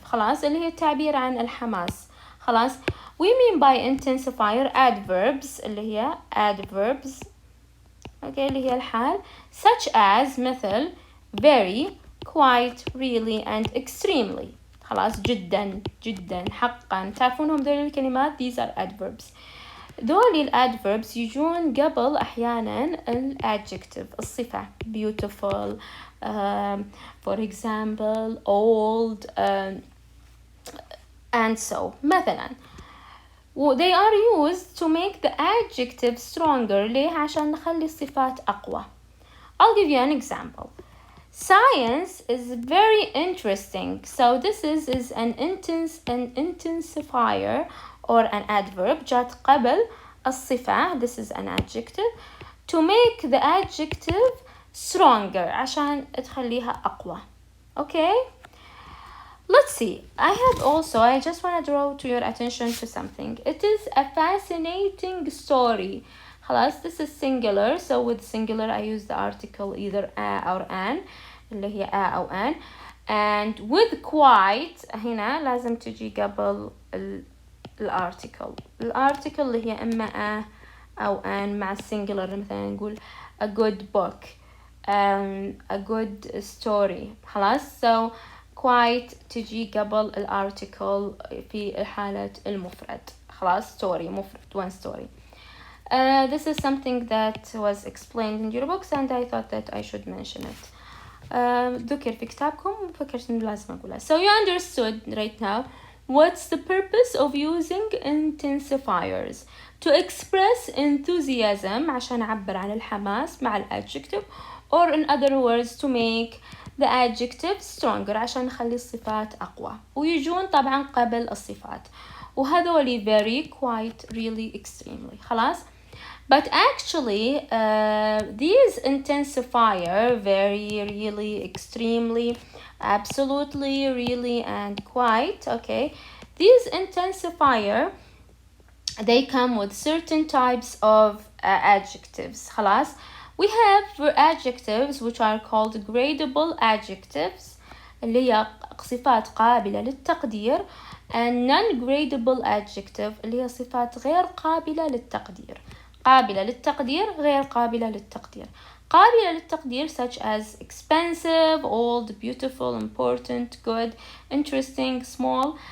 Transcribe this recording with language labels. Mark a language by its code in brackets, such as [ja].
[ar] خلاص اللي هي التعبير عن الحماس. خلاص. [en] We mean by intensifier adverbs اللي هي adverbs. okay [ar] اللي هي الحال [en] such as مثل very, quite, really and extremely. [ar] خلاص جدا جدا حقا تعرفونهم دول الكلمات these are adverbs. [en] دول adverbs [ar] يجون قبل أحيانا [en] adjective الصفة beautiful, for example old, and so مثلا they are used to make the adjective stronger. [ar] ليه؟ عشان نخلي الصفات أقوى. [en] I'll give you an example. Science is very interesting. So this is an intensifier or an adverb [ar] جات قبل الصفة. [en] This is an adjective to make the adjective stronger [ar] عشان تخليها أقوى. [en] Okay? Let's see. I just want to draw to your attention to something. It is a fascinating story. خلاص, this is singular. So with singular I use the article either a or an. [ar] اللي هي a أو an. [en] And with quite [ar] هنا لازم تجي قبل الارتيكل. الارتيكل اللي هي إما a أو an مع singular. مثلا نقول a good book, a good story. خلاص. So quite تجي قبل الارتيكل في حالة المفرد. [en] خلاص, story مفرد, one story. This is something that was explained in your books and I thought that I should mention it. [ar] ذكر في كتابكم وفكرت إنه لازم أقولها. [en] So you understood right now what's the purpose of using intensifiers to express enthusiasm [ar] عشان أعبر عن الحماس [en] مع adjective, or in other words to make the adjective stronger [ar] عشان نخلي الصفات أقوى, ويجون طبعا قبل الصفات, وهذولي [en] very, quite, really, extremely. [ar] خلاص. [en] But actually these intensifier very, really, extremely, absolutely, really and quite, okay, these intensifier they come with certain types of adjectives. [ar] خلاص. [en] We have adjectives which are called gradable adjectives [ar] اللي هي صفات قابلة للتقدير, [en] and non-gradable adjective [ar] اللي هي صفات غير قابلة للتقدير. قابلة للتقدير غير قابلة للتقدير. [en] قابلة للتقدير such as expensive, old, beautiful, important, good, interesting, small.